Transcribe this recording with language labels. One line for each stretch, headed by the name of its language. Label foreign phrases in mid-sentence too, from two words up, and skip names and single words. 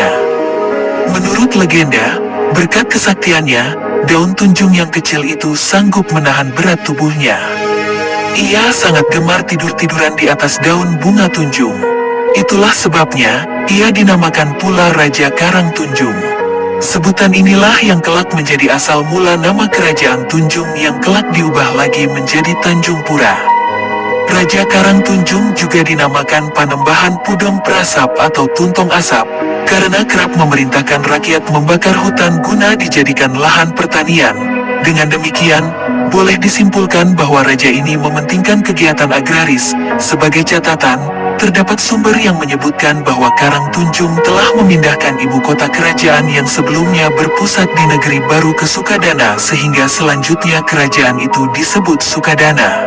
Indonesian: Menurut legenda, berkat kesaktiannya, daun tunjung yang kecil itu sanggup menahan berat tubuhnya. Ia sangat gemar tidur-tiduran di atas daun bunga tunjung. Itulah sebabnya, ia dinamakan pula Raja Karang Tunjung. Sebutan inilah yang kelak menjadi asal mula nama kerajaan Tunjung yang kelak diubah lagi menjadi Tanjung Pura. Raja Karang Tunjung juga dinamakan Panembahan Pudong Prasap atau Tuntong Asap, karena kerap memerintahkan rakyat membakar hutan guna dijadikan lahan pertanian. Dengan demikian, boleh disimpulkan bahwa raja ini mementingkan kegiatan agraris. Sebagai catatan, terdapat sumber yang menyebutkan bahwa Karang Tunjung telah memindahkan ibu kota kerajaan yang sebelumnya berpusat di negeri baru ke Sukadana sehingga selanjutnya kerajaan itu disebut Sukadana.